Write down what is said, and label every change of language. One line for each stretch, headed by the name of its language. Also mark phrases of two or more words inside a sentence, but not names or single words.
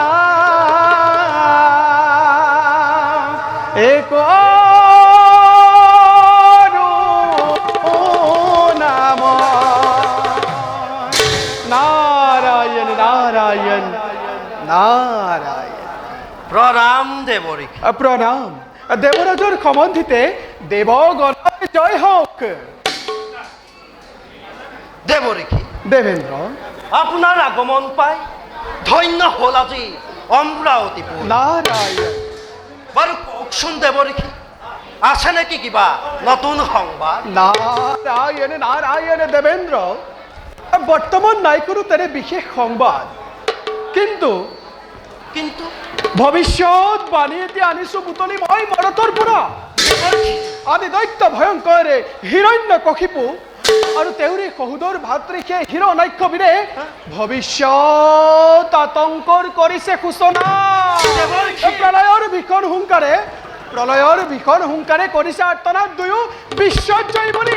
Assamese: এক নাম নারায়ণ নারায়ণ নারায়ণ। প্রণাম দেবরীকে। প্রণাম। দেবরাজর সম্বন্ধিতে দেবগণ জয় হোক। দেবরীকে, দেবেন্দ্র, আপোনাৰ আগমন পাই ধন্য হ'ল আজি অমৰাৱতীপুৰ। নারায়ণ। বাৰু কওকচোন দেবরীকে, আছে নেকি কিবা নতুন সংবাদ? নারায়ণ নারায়ণ দেবেন্দ্র, বর্তমান নাই কোনো তেনে বিশেষ সংবাদ, কিন্তু কিন্তু ভবিষ্যৎ বাণী এতিয়া আনিছো বুটলি মই মৰতৰ পৰা। আদি দৈত্য ভয়ংকৰ হিৰণ্যকশিপু আৰু তেওঁৰে সহোদৰ ভাতৃকে হিৰণ্যাক্ষবীৰে ভৱিষ্যৎ আতংকৰ কৰিছে সূচনা। প্ৰলয়ৰ ভীষণ হুংকাৰে কৰিছে আৰ্তনাদ দুয়ো বিশ্বজয় বুলি।